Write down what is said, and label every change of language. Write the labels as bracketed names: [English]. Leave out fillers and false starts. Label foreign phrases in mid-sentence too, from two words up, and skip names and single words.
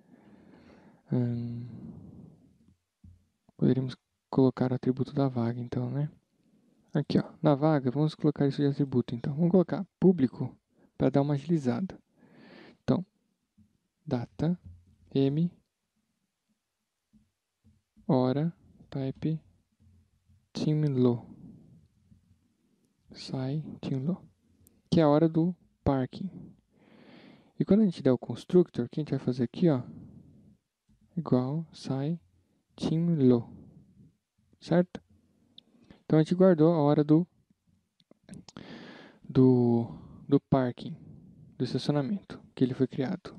[Portuguese] Poderíamos colocar o atributo da vaga, então, né? Aqui, ó. Na vaga, vamos colocar isso de atributo, então. Vamos colocar público para dar uma agilizada. Então, data, hora, type, timelo. Sai, timelo. Que é a hora do parking. E quando a gente der o constructor, o que a gente vai fazer aqui, ó? Igual, sai, timelo. Certo? Então a gente guardou a hora do parking, do estacionamento, que ele foi criado.